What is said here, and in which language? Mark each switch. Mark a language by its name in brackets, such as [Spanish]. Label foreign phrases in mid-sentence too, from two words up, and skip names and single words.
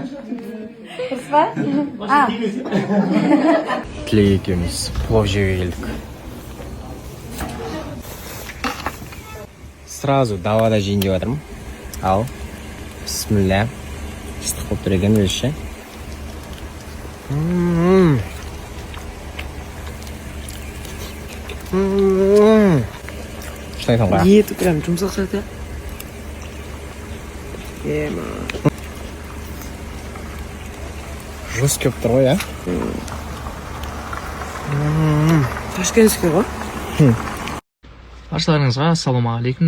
[Kazakh] Дұрыс па? Тілек екеуміз плов жеуге келдік. Сразу давада жейін деп жатырмын. Ал, бисмилля. Ыстық болып тұр екен өзі. [Russian] Что это такое? [Kazakh] Еті прям жұмсақ сияқты. Жестко болып тұр ғой, а? Ташкентский ғой. Баршаларыңызға ассалаумағалейкум.